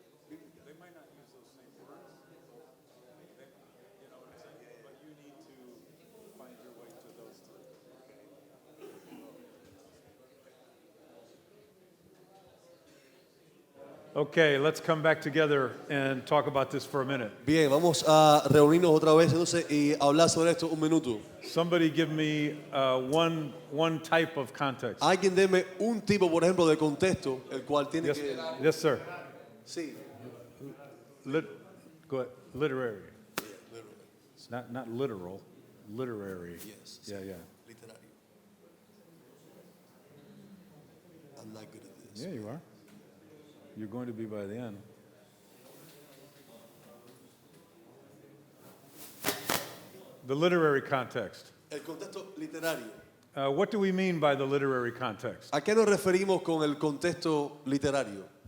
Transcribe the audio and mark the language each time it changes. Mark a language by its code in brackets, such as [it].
[en] They might not use those same words. You know what I'm saying? But you need to find your way to those three. Okay, let's come back together and talk about this for a minute. [es] Bien, vamos a reunirnos otra vez entonces y hablar sobre esto un minuto. [en] Somebody give me one type of context. [es] Alguien deme un tipo, por ejemplo, de contexto, el cual tiene [en] Yes, [es] que... [en] yes, sir. [es] Sí. [en] Go ahead. Literary. Not literal. Literary. Yes. Yeah. [es] Literario. [en] I'm not good at this. Yeah, you are. You're going to be by the end. The literary context. [es] El contexto literario. [en] What do we mean by the literary context? [es] ¿A qué nos referimos con el contexto literario?